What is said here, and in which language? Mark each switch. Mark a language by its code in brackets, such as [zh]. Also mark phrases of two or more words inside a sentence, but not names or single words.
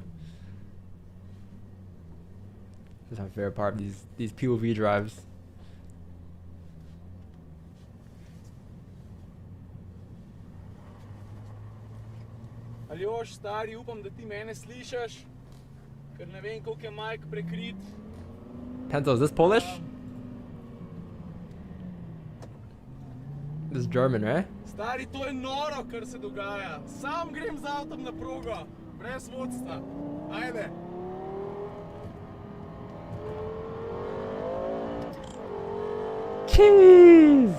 [en] That's my favorite part of these POV drives. [sl] Aljoš, stari, upam, da ti mene slišaš, ker ne vem, koliko je Mike prekrit. Penzo, [en] is this Polish? This is German, right? [sl] Stari, to je noro, kar se dogaja. Sam grem z avtom na progo, brez vodstva. Ajde. Jeez!